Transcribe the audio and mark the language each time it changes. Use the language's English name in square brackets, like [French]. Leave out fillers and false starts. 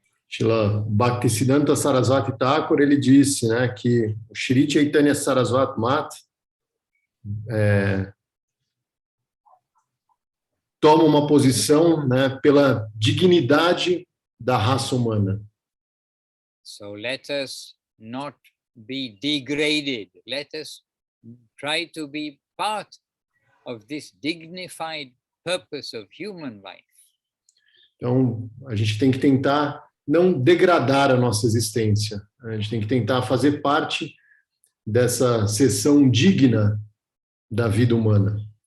[Portuguese] Srila Bhakti Siddhanta Saraswati Thakur, ele disse, né, que o Shri Chaitanya Saraswati Mat toma uma posição, né, pela dignidade da raça humana. [English] So let us not be degraded. Let us try to be part of this dignified purpose of human life. [Portuguese] Então, a gente tem que tentar não degradar a nossa existência. A gente tem que tentar fazer parte dessa seção digna da vida humana.